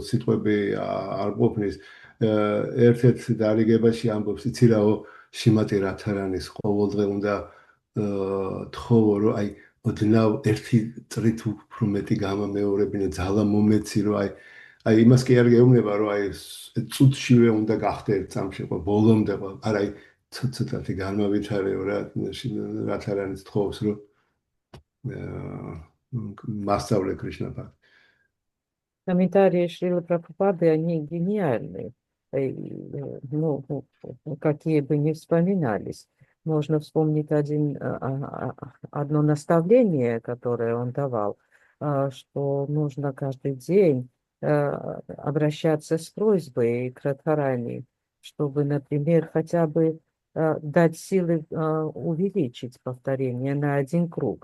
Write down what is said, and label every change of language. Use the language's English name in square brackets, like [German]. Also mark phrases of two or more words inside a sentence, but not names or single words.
[Georgian] სიტყვები არ ყოფნის ერთ-ერთ დარიგებაში ამბობს იცი რაო შიმატი რათარანის ყოველდღე უნდა თხოვო რომ აი ოდნავ ერთი წრით უფრო მეტი გამამეორებინა ძალა მომეცი რომ აი იმას კი არ გეუბნება რომ აი წუთშივე უნდა გახდე წამში ყო ბოლომდე ყო არა აი ცოტათი განმავითარეო რა რათარანის თხოვს რომ მასწავლე კრიშნა ბჰაქტი. [Russian] Комментарии Шрилы Прабхупады, они гениальные, какие бы ни вспоминались. Можно вспомнить одно наставление, которое он давал, что нужно каждый день обращаться с просьбой к Радхарани, чтобы, например, хотя бы дать силы увеличить повторение на 1 круг.